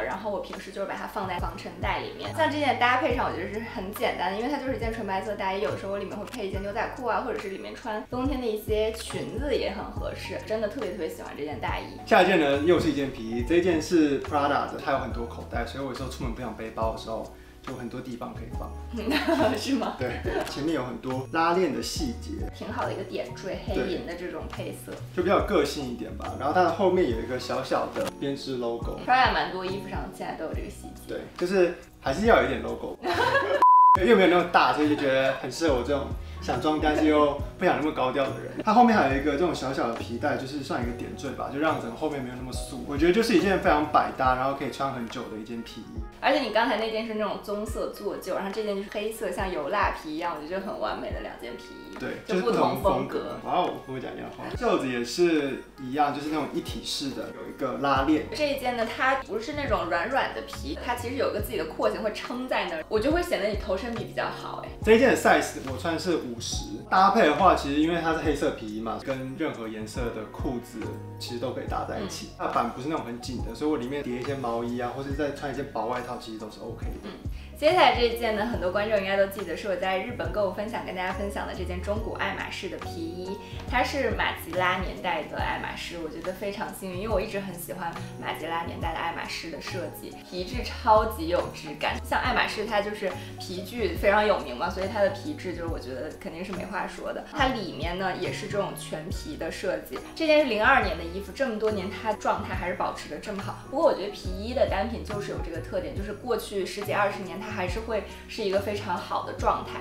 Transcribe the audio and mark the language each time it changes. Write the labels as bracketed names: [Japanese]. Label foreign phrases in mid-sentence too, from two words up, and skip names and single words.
[Chinese] 然後我平時就是把它放在防塵袋裡面。像這件搭配上，我覺得是很簡單的，因為它就是一件純白色大衣，有的時候我裡面會配一件牛仔褲啊，或者是裡面穿冬天的一些裙子也很合適，真的特別喜歡這件大衣。下一件呢，又是一件皮衣，這一件是 Prada 的，它有很多口袋，所以我有時候出門不想背包的時候，就很多地方可以放。是嗎？對，前面有很多拉鏈的細節，挺好的一個點綴，黑銀的這種配色，就比較有個性一點吧。然後它的後面有一個小小的編織 logo。 Prada 蠻多衣服上現在都有這個細節。對，就是還是要有一點 logo。因為沒有那麼大，所以就覺得很適合我這種想裝但是又不想那麼高調的人。它後面還有一個這種小小的皮帶，就是算一個點綴吧，就讓整個後面没有那麼素。我覺得就是一件非常百搭，然后可以穿很久的一件皮衣。而且你刚才那件是那种棕色做旧，然后这件就是黑色，像油蜡皮一样，我觉得很完美的2件皮衣。对，就不同風格。哇哦，跟我講一樣話。袖子也是一樣，就是那種一體式的，有一個拉鏈。這一件呢，它不是那種軟的皮，它其實有個自己的廓形會撐在那兒，我就會顯得你頭身比比較好哎。這一件的 size 我穿是50，搭配的話，其實因為它是黑色皮衣嘛，跟任何顏色的褲子其實都可以搭在一起。它版不是那種很緊的，所以我裡面疊一些毛衣啊，或是再穿一件薄外套，其實都是 OK 的。接下來這一件呢，很多觀眾應該都記得，是我在日本購物分享跟大家分享的這件中古愛馬仕的皮衣，它是馬吉拉年代的愛馬仕，我覺得非常幸運，因為我一直很喜歡馬吉拉年代的愛馬仕的設計，皮質超級有質感。像愛馬仕它就是皮具非常有名嘛，所以它的皮質就是我覺得肯定是沒話說的。它裡面呢也是這種全皮的設計，這件是02年的衣服，這麼多年它狀態還是保持得這麼好。不過我覺得皮衣的單品就是有這個特點，就是過去10幾20年它還是會是一個非常好的狀態。